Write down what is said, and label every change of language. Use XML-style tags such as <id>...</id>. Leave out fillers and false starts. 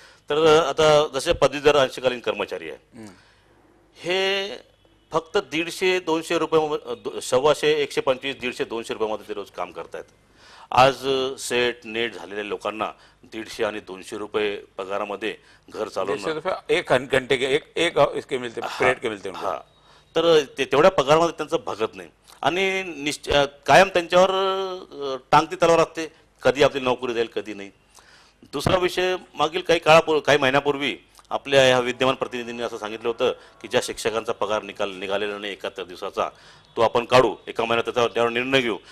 <mr>तर आता जसे पदवीधर अंशकालीन कर्मचारी आहे हे फक्त 150-200 रुपये, 125, 125, 150-200 रुपयामध्ये ते रोज काम करतायत. आज सेट नेट झालेल्या लोकांना 150 आणि 200 रुपये पगारामध्ये घर चालवणं,</mr> <hi>एक घंटे के एक इसके मिलते, पीरियड के मिलते.</hi> <mr>हा, तर ते तेवढ्या पगारामध्ये त्यांचं भागत नाही आणि कायम त्यांच्यावर टांगती तलवार असते, कधी आपली नोकरी जाईल कधी नाही. दुसरा विषय, मागील काही महिन्यापूर्वी आपल्या ह्या विद्यमान प्रतिनिधींनी असं सांगितलं होतं की ज्या शिक्षकांचा पगार निघालेला नाही 71 दिवसाचा, तो आपण काढू, एका महिन्यात त्यावर निर्णय घेऊ.</mr>